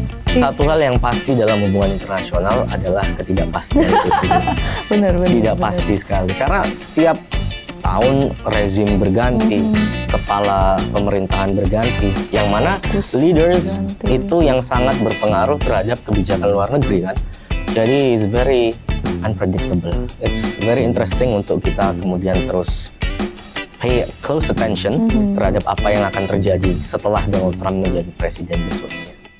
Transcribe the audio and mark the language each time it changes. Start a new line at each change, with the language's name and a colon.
Indonesian: Satu hal yang pasti dalam hubungan internasional adalah ketidakpastian itu sendiri. Benar. Tidak pasti sekali, karena setiap tahun rezim berganti, kepala pemerintahan berganti, yang mana leaders itu yang sangat berpengaruh terhadap kebijakan luar negeri kan.
English: Jadi it's very unpredictable. It's very interesting
Indonesian: untuk kita kemudian terus
English: pay close attention
Indonesian: terhadap apa yang akan terjadi setelah Donald Trump menjadi presiden besoknya.